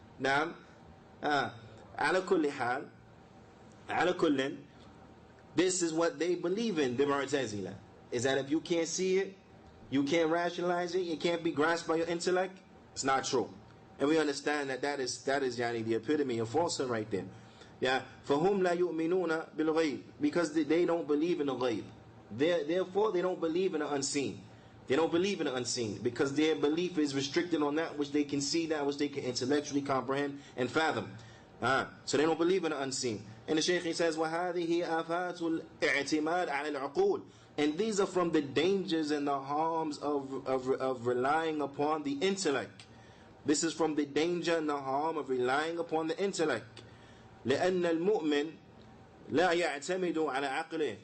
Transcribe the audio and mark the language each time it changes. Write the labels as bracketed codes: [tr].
[en] Now, ala kulli hal, this is what they believe in, the Mu'tazila. Is that if you can't see it, you can't rationalize it, it can't be grasped by your intellect, it's not true. And we understand that is the epitome of falsehood right there. Yeah, [ar] فَهُمْ لَا يُؤْمِنُونَ بِالْغَيْبِ. [en] Because they don't believe in the ghaib. Therefore, they don't believe in the unseen. They don't believe in the unseen because their belief is restricted on that which they can see, that which they can intellectually comprehend and fathom. So they don't believe in the unseen. And the Shaykh, he says, [ar] وَهَذِهِ آفَاتُ الْإِعْتِمَادِ عَلَى الْعُقُولِ. [en] And these are from the dangers and the harms of relying upon the intellect. This is from the danger and the harm of relying upon the intellect. [ar] لأن المؤمن لا يعتمد على عقله.